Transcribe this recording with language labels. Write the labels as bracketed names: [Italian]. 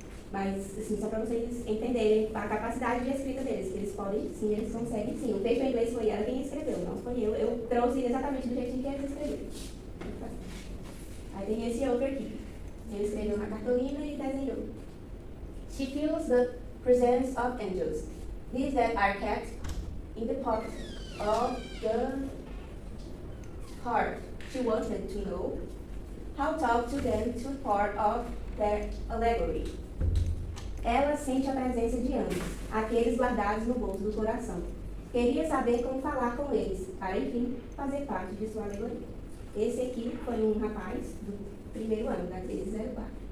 [Portuguese] Mas, assim, só para vocês entenderem a capacidade de escrita deles, que eles podem, sim, eles conseguem, sim. O texto em inglês foi ela quem escreveu, não foi eu. Eu trouxe exatamente do jeitinho que eles escreveram. Aí tem esse outro aqui. Ele escreveu na cartolina e desenhou. [English] She feels the presence of angels, these that are kept in the pocket of the heart. She wanted to know how to talk to them to part of their allegory. [Portuguese] Ela sente a presença de anjos, aqueles guardados no bolso do coração. Queria saber como falar com eles, para enfim fazer parte de sua alegoria. Esse aqui foi um rapaz do 1º ano, da 1304.